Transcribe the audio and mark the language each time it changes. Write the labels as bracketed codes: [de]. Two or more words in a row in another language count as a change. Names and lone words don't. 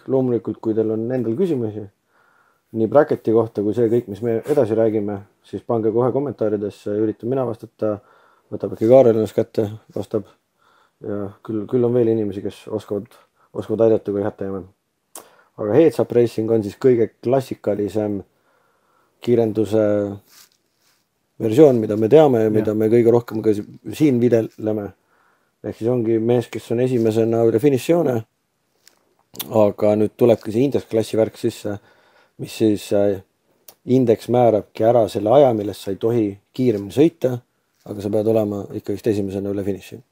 [et] Loomulikult, kui teil on endal küsimusi, nii bracketi kohta kui see kõik, mis me edasi räägime, siis pange kohe kommentaaridesse, üritan mina vastata. Võtab äkki Kaarel ennast kätte, vastab ja küll on veel inimesi, kes oskavad aidata, kui hätta jääme. Aga [en] heads-up racing [et] on siis kõige klassikalisem kiirenduse versioon, mida me teame ja mida me kõige rohkem ka siin videleme. Ehk siis ongi mees, kes on esimesena üle finišijoone, aga nüüd tulebki see indeksklassi värk sisse, mis siis indeks määrabki ära selle aja, millest sa ei tohi kiiremini sõita, aga sa pead olema ikkagi esimesena üle finiši.